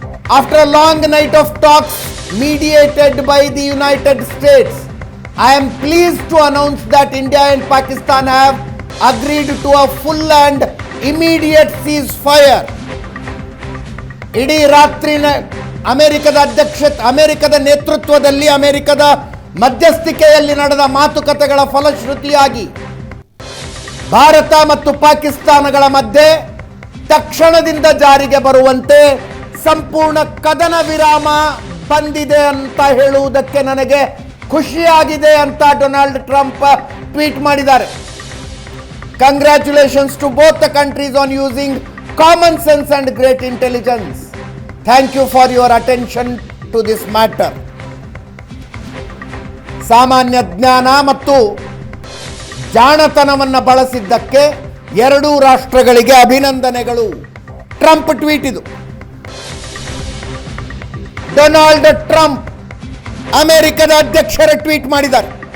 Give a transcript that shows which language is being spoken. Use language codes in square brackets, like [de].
[en] After a long night of talks mediated by the United States, I am pleased to announce that India and Pakistan have agreed to a full and immediate ceasefire. [kn] ಇಡೀ ರಾತ್ರಿನ ಅಮೆರಿಕದ ನೇತೃತ್ವದಲ್ಲಿ ಅಮೆರಿಕದ ಮಧ್ಯಸ್ಥಿಕೆಯಲ್ಲಿ ನಡೆದ ಮಾತುಕತೆಗಳ ಫಲಶ್ರುತಿಯಾಗಿ ಭಾರತ ಮತ್ತು ಪಾಕಿಸ್ತಾನಗಳ ಮಧ್ಯೆ ತಕ್ಷಣದಿಂದ ಜಾರಿಗೆ ಬರುವಂತೆ ಸಂಪೂರ್ಣ ಕದನ ವಿರಾಮ ಬಂದಿದೆ ಅಂತ ಹೇಳುವುದಕ್ಕೆ ನನಗೆ ಖುಷಿಯಾಗಿದೆ ಅಂತ ಡೊನಾಲ್ಡ್ ಟ್ರಂಪ್ ಟ್ವೀಟ್ ಮಾಡಿದ್ದಾರೆ. [en] Congratulations to both the countries on using common sense and great intelligence. Thank you for your attention to this matter. [kn] ಸಾಮಾನ್ಯ ಜ್ಞಾನ ಮತ್ತು ಜಾಣತನವನ್ನು ಬಳಸಿದ್ದಕ್ಕೆ ಎರಡೂ ರಾಷ್ಟ್ರಗಳಿಗೆ ಅಭಿನಂದನೆಗಳು. ಟ್ರಂಪ್ ಟ್ವೀಟ್ ಇದು. ಡೊನಾಲ್ಡ್ ಟ್ರಂಪ್ ಅಮೆರಿಕದ ಅಧ್ಯಕ್ಷರ ಟ್ವೀಟ್ ಮಾಡಿದ್ದಾರೆ.